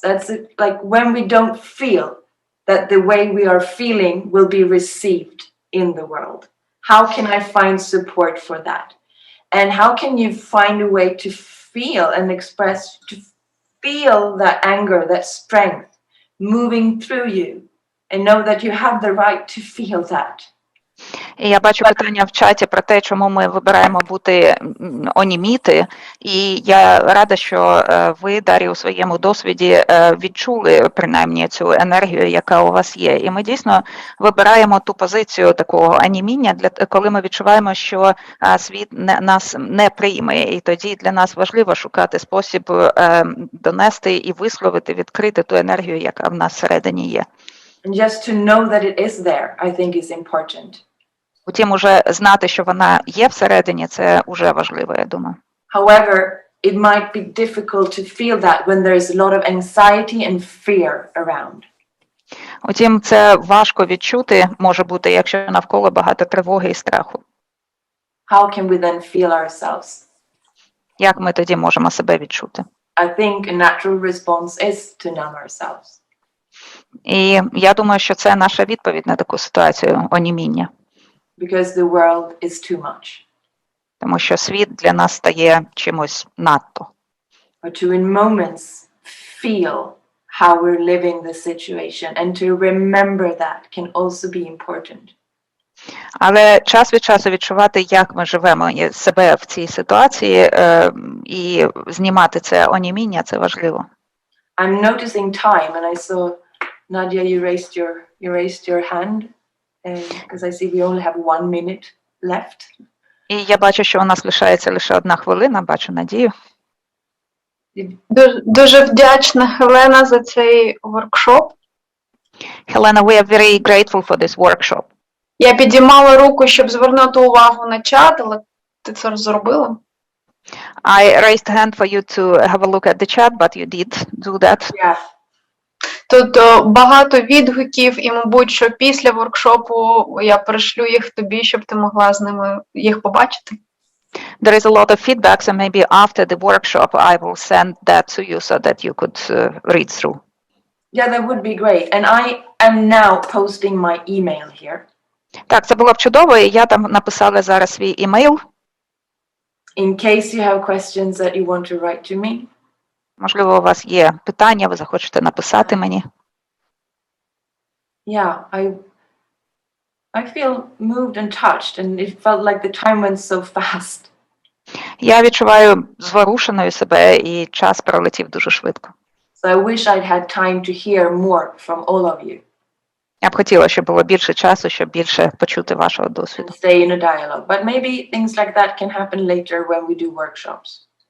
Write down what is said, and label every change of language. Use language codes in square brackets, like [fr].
[en] That's it, like when we don't feel that the way we are feeling will be received in the world. How can I find support for that? And how can you find a way to feel and express, to feel that anger, that strength moving through you and know that you have the right to feel that? [uk] І я бачу питання в чаті про те, чому ми вибираємо бути оніміти. І я рада, що ви, Дар'я, у своєму досвіді відчули принаймні цю енергію, яка у вас є. І ми дійсно вибираємо ту позицію такого оніміння, коли ми відчуваємо, що світ нас не прийме. І тоді для нас важливо шукати спосіб донести і висловити, відкрити ту енергію, яка в нас всередині є. [en] And just to know that it is there, I think is important. [uk] Утім, уже знати, що вона є всередині, це уже важливо, я думаю. [en] However, it might be difficult to feel that when there is a lot of anxiety and fear around. [uk] Утім, це важко відчути, може бути, якщо навколо багато тривоги і страху. [en] How can we then feel ourselves? [uk] Як ми тоді можемо себе відчути? [en] I think a natural response is to numb ourselves. [uk] І я думаю, що це наша відповідь на таку ситуацію оніміння. [en] Because the world is too much. [uk] Тому що світ для нас стає чимось надто. [en] But to in moments feel how we're living the situation and to remember that can also be important. [uk] Але час від часу відчувати, як ми живемо себе в цій ситуації, і знімати це оніміння, це важливо. [en] I'm noticing time and I saw Nadia, you raised your hand because I see we only have 1 minute left. [uk] І я бачу, що у нас лишається лише 1 хвилина, бачу надію. Дуже вдячна, Хелена, за цей воркшоп. [en] Helena, we are very grateful for this workshop. [uk] Я підіймала руку, щоб звернути увагу на чат, але ти це зробила? [en] I raised a hand for you to have a look at the chat, but you did do that. Yeah. [uk] Тут багато відгуків, і, мабуть, що після воркшопу я перешлю їх тобі, щоб ти могла з ними їх побачити. [en] There is a lot of feedback, so maybe after the workshop I will send that to you so that you could read through. Yeah, that would be great. And I am now posting my email here. [uk] Так, це було б чудово, і я там написала зараз свій імейл. [en] In case you have questions that you want to write to me. [uk] Можливо, у вас є питання, ви захочете написати мені. [en] Yeah, I feel moved and touched, and it felt like the time went so fast. [uk] Я відчуваю зворушеною себе, і час пролетів дуже швидко. [en] So I wish I'd had time to hear more from all of you. [uk] Я б хотіла, щоб було більше часу, щоб більше почути вашого досвіду. [en] And stay in a dialogue. But maybe things like that can happen later when we do workshops.